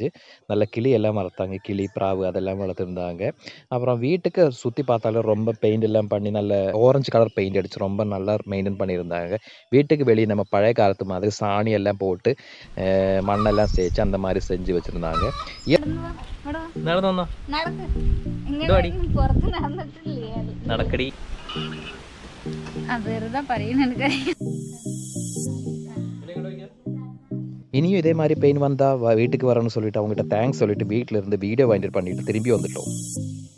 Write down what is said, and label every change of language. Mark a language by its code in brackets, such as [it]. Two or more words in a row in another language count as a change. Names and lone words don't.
[ta] நல்ல கிளி எல்லாம் வளர்த்தாங்க. கிளி, பிராவு அதெல்லாம் வளர்த்துருந்தாங்க. அப்புறம் வீட்டுக்கு சுத்தி பார்த்தாலும் ரொம்ப பெயிண்ட் எல்லாம் பண்ணி நல்ல [en] orange colour paint [ta] அடிச்சு ரொம்ப நல்லா மெயின்டெயின் பண்ணியிருந்தாங்க. வீட்டுக்கு வெளிய நம்ம பழைய காலத்து மாதிரி சாணி எல்லாம் போட்டு, மண்ணெல்லாம் தேய்ச்சு அந்த மாரி செஞ்சு வச்சிருந்தாங்க. [ml] നടന്നു വാ, ഇവിടെ വാ. നടന്നു വന്നോ നടക്ക്. ഇങ്ങനെ എന്തുവാടി? പുറത്ത് നടന്നിട്ടില്ലേ അത്? നടക്കടി വെറുതെ പറയുന്ന എനിക്കറിയാം. [ta] இனியும் இதே மாரி பெயின் வந்தா வீட்டுக்கு வரணும்னு சொல்லிட்டு அவங்ககிட்ட தேங்க்ஸ் சொல்லிட்டு வீட்ல இருந்து வீடியோ வாங்கிட்டு பண்ணிட்டு திரும்பி வந்துட்டோம்.